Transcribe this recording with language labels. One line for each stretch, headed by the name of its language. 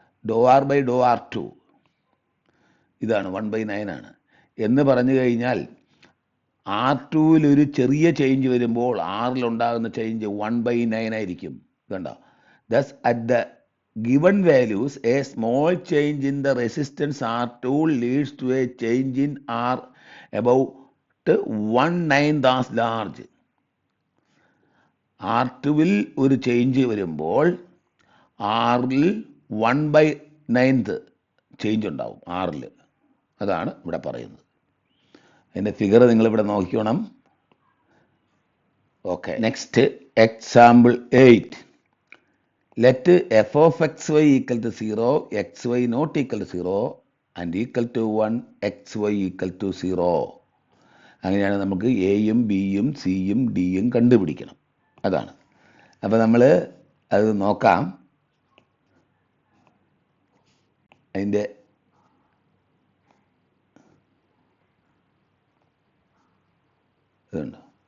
Malayalam: ∂R/∂R2 ഇതാണ് 1/9 ആണ് എന്ന് പറഞ്ഞു കഴിഞ്ഞാൽ R2-ൽ ഒരു ചെറിയ ചേഞ്ച് വരുമ്പോൾ ആറിലുണ്ടാകുന്ന ചേഞ്ച് 1/9 ആയിരിക്കും. കണ്ടോ?
English: Thus at the given values a small change in the resistance R2 leads to a change in R about 1/9 as large.
Malayalam: R2-ൽ ഒരു ചേഞ്ച് വരുമ്പോൾ ആറിൽ 1/9 ചേഞ്ച് ഉണ്ടാവും ആറിൽ. അതാണ് ഇവിടെ പറയുന്നത്. അതിൻ്റെ ഫിഗർ നിങ്ങളിവിടെ നോക്കിക്കണം. Okay, next example 8.
English: Let f of xy equal to 0, xy not equal to 0 and equal to 1, xy equal to 0.
Malayalam: അങ്ങനെയാണ് നമുക്ക് എയും ബിയും സിയും ഡിയും കണ്ടുപിടിക്കണം. അതാണ്. അപ്പോൾ നമ്മൾ അത് നോക്കാം. അതിൻ്റെ ഇതുണ്ട്.